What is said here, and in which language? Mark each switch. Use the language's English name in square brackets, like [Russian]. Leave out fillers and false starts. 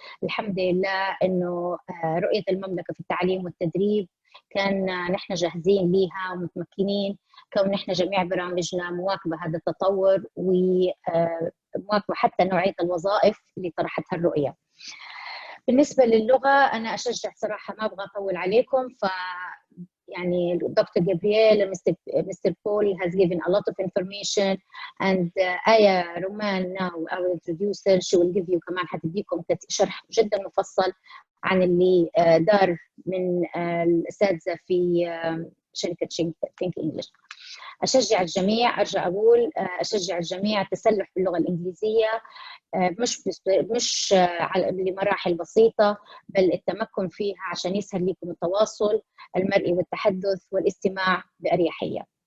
[Arabic] الحمد لله أنه رؤية المملكة في التعليم والتدريب كان نحن جاهزين ليها ومتمكنين، كون نحن جميع برامجنا مواكبة هذا التطور ومواكبة حتى نوعية الوظائف اللي طرحتها الرؤية. بالنسبة للغة أنا أشجع صراحة، ما أبغى أطول عليكم، يعني Dr. [English] Gabrielle and Mr. Paul has given a lot of information, and Ayah Romman now our introducer, she will give you [Arabic] كمان حتديكم شرح جدا مفصل عن اللي دار من الأساتذة في شركة [English] Think English. [Arabic] أشجع الجميع، أرجع أقول أشجع الجميع التسلح باللغة الإنجليزية، مش لمراحل بسيطة، بل التمكن فيها عشان يسهل لكم التواصل المرئي والتحدث والاستماع بأريحية.